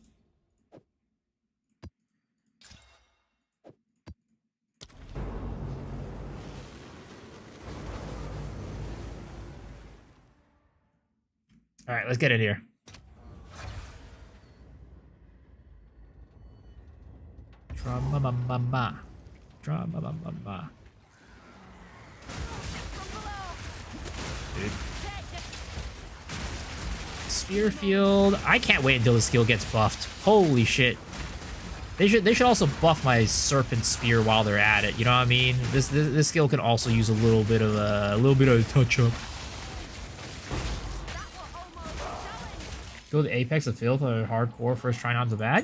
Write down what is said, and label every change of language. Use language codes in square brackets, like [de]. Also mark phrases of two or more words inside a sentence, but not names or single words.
[en] All right, let's get it here. Drama-ma-ma-ma. Drama-ma-ma-ma. Dude. Spearfield. I can't wait until the skill gets buffed. Holy shit. They should also buff my serpent spear while they're at it. You know what I mean? This skill can also use a little bit of a touch up. Go to the apex of filth or hardcore first try not to bad.